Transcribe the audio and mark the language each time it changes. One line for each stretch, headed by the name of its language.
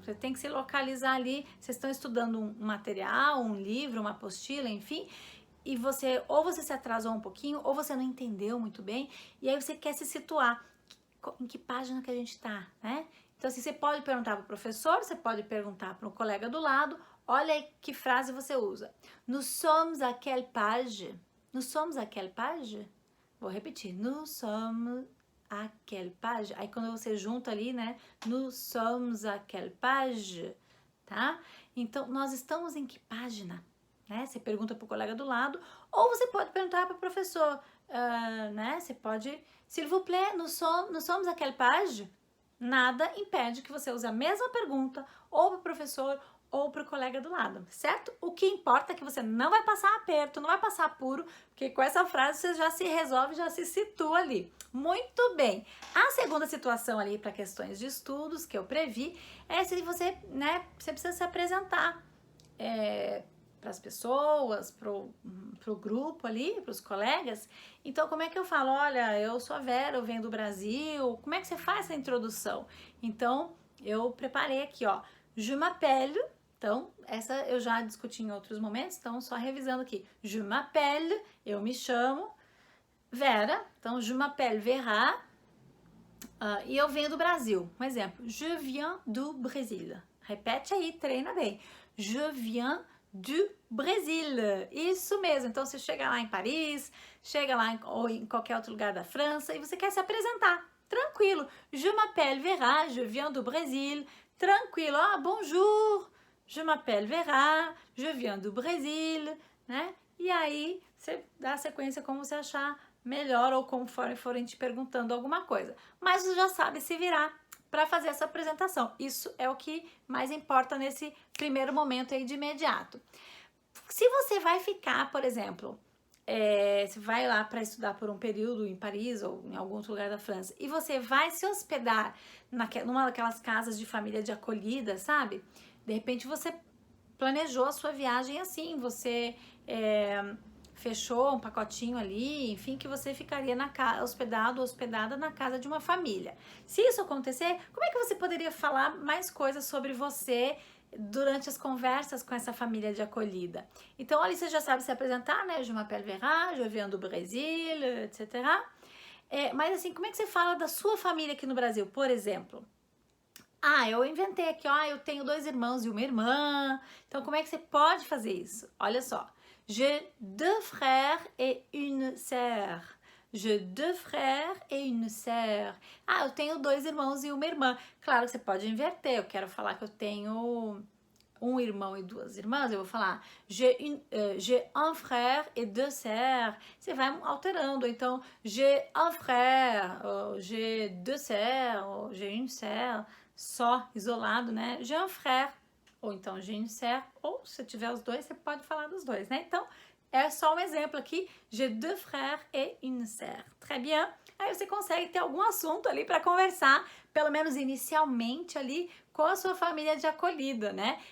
Portuguese: Você tem que se localizar ali. Vocês estão estudando um material, um livro, uma apostila, enfim. E você, ou você se atrasou um pouquinho, ou você não entendeu muito bem. E aí você quer se situar. Em que página que a gente tá, né? Então, assim, você pode perguntar para o professor, você pode perguntar para um colega do lado. Olha aí que frase você usa.
French: Nous sommes à quelle page? Nous sommes à quelle page?
Portuguese: Vou repetir.
French: Nous sommes à quelle page?
Portuguese: Aí quando você junta ali, né?
French: Nous sommes à quelle page?
Portuguese: Tá? Então, nós estamos em que página? Né? Você pergunta para o colega do lado, ou você pode perguntar para o professor, né? Você pode,
French: s'il vous plaît, nous sommes à quelle page?
Portuguese: Nada impede que você use a mesma pergunta ou para o professor ou para o colega do lado, certo? O que importa é que você não vai passar aperto, não vai passar apuro, porque com essa frase você já se resolve, já se situa ali. Muito bem. A segunda situação ali para questões de estudos que eu previ é se você, né, você precisa se apresentar para as pessoas, para o grupo ali, para os colegas. Então, como é que eu falo? Olha, eu sou a Vera, eu venho do Brasil. Como é que você faz essa introdução? Então, eu preparei aqui, ó.
French: Je m'appelle.
Portuguese: Então, essa eu já discuti em outros momentos, então só revisando aqui.
French: Je m'appelle,
Portuguese: eu me chamo Vera. Então,
French: je m'appelle Vera.
Portuguese: E eu venho do Brasil. Um exemplo.
French: Je viens du Brésil.
Portuguese: Repete aí, treina bem.
French: Je viens du Brésil.
Portuguese: Isso mesmo. Então você chega lá em Paris, chega lá ou em qualquer outro lugar da França e você quer se apresentar. Tranquilo.
French: Je m'appelle Vera, je viens du Brésil.
Portuguese: Tranquilo.
French: Ah, bonjour. Je m'appelle Vera, je viens du Brésil, né?
Portuguese: E aí você dá a sequência como você achar melhor ou conforme forem te perguntando alguma coisa. Mas você já sabe se virar para fazer essa apresentação. Isso é o que mais importa nesse primeiro momento aí de imediato. Se você vai ficar, por exemplo, você vai lá para estudar por um período em Paris ou em algum outro lugar da França e você vai se hospedar numa daquelas casas de família de acolhida, sabe? De repente você planejou a sua viagem assim, você fechou um pacotinho ali, enfim, que você ficaria hospedada na casa de uma família. Se isso acontecer, como é que você poderia falar mais coisas sobre você durante as conversas com essa família de acolhida? Então, ali você já sabe se apresentar, né?
French: Je m'appelle Vera, je viens
Portuguese: do Brasil,
French: etc.
Portuguese: Mas assim, como é que você fala da sua família aqui no Brasil, por exemplo? Eu inventei aqui, ó, eu tenho 2 irmãos e uma irmã. Então, como é que você pode fazer isso? Olha só.
French: J'ai 2 frères et une sœur. J'ai 2 frères et une sœur.
Portuguese: Eu tenho 2 irmãos e uma irmã. Claro que você pode inverter. Eu quero falar que eu tenho um irmão e 2 irmãs. Eu vou falar
French: j'ai un frère et 2 sœurs.
Portuguese: Você vai alterando.
French: Então, j'ai un frère, j'ai 2 sœurs, j'ai une sœur.
Portuguese: Só, isolado, né?
French: J'ai un frère.
Portuguese: Ou então
French: j'ai une sœur,
Portuguese: ou se tiver os dois, você pode falar dos dois, né? Então, é só um exemplo aqui.
French: J'ai 2 frères et une sœur. Très bien.
Portuguese: Aí você consegue ter algum assunto ali para conversar, pelo menos inicialmente ali, com a sua família de acolhida, né?